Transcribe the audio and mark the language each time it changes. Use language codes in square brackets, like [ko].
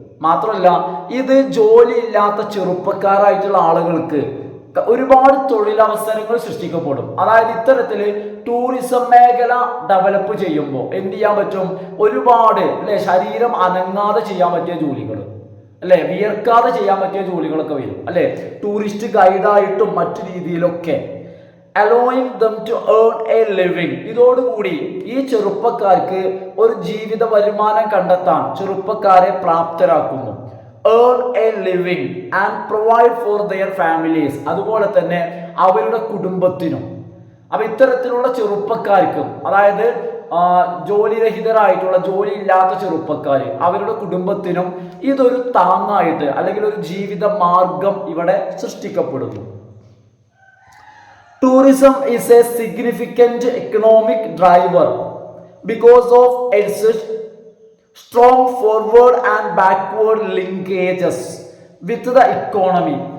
[ml] മാത്രമല്ല ഇത് ജോലി ഇല്ലാത്ത ചെറുപ്പക്കാരായിട്ടുള്ള ആളുകൾക്ക് ഒരുപാട് തൊഴിലവസരങ്ങൾ സൃഷ്ടിക്കപ്പെടും. അതായത് ഇത്തരത്തില് ടൂറിസം മേഖല ഡെവലപ്പ് ചെയ്യുമ്പോൾ എന്ത് ചെയ്യാൻ പറ്റും? ഒരുപാട് അല്ലെ ശരീരം അനങ്ങാതെ ചെയ്യാൻ പറ്റിയ ജോലികൾ അല്ലെ, വിയർക്കാതെ ചെയ്യാൻ പറ്റിയ ജോലികളൊക്കെ വരും അല്ലെ, ടൂറിസ്റ്റ് ഗൈഡായിട്ടും മറ്റു രീതിയിലൊക്കെ. [en] allowing them to earn a living. [ml] ഇതോടുകൂടി ഈ ചെറുപ്പക്കാർക്ക് ഒരു ജീവിത വരുമാനം കണ്ടെത്താൻ ചെറുപ്പക്കാരെ പ്രാപ്തരാക്കുന്നു. [en] earn a living and provide for their families. [ml] അതുപോലെ തന്നെ അവരുടെ കുടുംബത്തിനും. അപ്പൊ ഇത്തരത്തിലുള്ള ചെറുപ്പക്കാർക്കും, അതായത് ജോലിരഹിതരായിട്ടുള്ള ജോലി ഇല്ലാത്ത ചെറുപ്പക്കാർ അവരുടെ കുടുംബത്തിനും ഇതൊരു താങ്ങായിട്ട് അല്ലെങ്കിൽ ഒരു ജീവിത മാർഗം ഇവിടെ സൃഷ്ടിക്കപ്പെടുന്നു. [en] Tourism is a significant economic driver because of its strong forward and backward linkages with the economy.